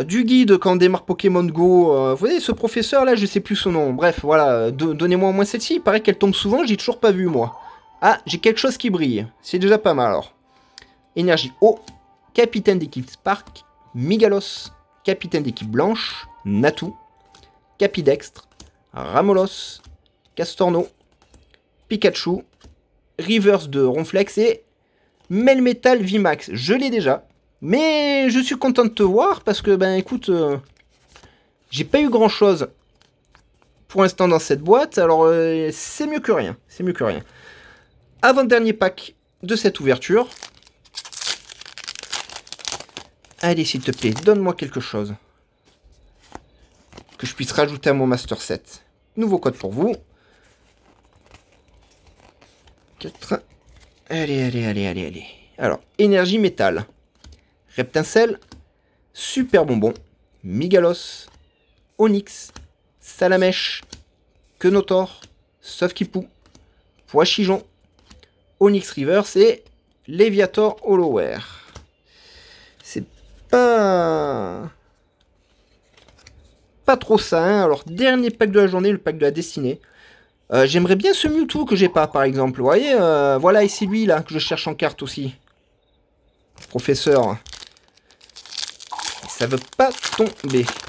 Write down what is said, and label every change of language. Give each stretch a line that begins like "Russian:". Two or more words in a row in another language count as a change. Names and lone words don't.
French: Du guide quand on démarre Pokémon Go. Vous voyez ce professeur là, je sais plus son nom. Bref, voilà, donnez-moi au moins celle-ci. Il paraît qu'elle tombe souvent, j'ai toujours pas vu moi. Ah, j'ai quelque chose qui brille. C'est déjà pas mal alors. Énergie eau. Capitaine d'équipe Spark, Migalos, capitaine d'équipe Blanche, Natu, Capidextre, Ramolos, Castorno, Pikachu, Reverse de Ronflex et Melmetal VMAX. Je l'ai déjà, mais je suis content de te voir parce que, ben écoute, j'ai pas eu grand chose pour l'instant dans cette boîte, alors c'est mieux que rien, c'est mieux que rien. Avant-dernier pack de cette ouverture. Allez, s'il te plaît, donne-moi quelque chose. Que je puisse rajouter à mon Master Set. Nouveau code pour vous. 4. Allez. Alors, énergie métal. Reptincelle. Super bonbon. Migalos. Onyx. Salamèche. Quenotor. Sofkipou. Poichijon. Onyx Reverse et Léviator Hollowware. C'est pas trop ça, hein. Alors, dernier pack de la journée, le pack de la destinée. J'aimerais bien ce Mewtwo que j'ai pas, par exemple. Vous voyez, voilà, et c'est lui, là, que je cherche en carte aussi. Professeur. Ça veut pas tomber.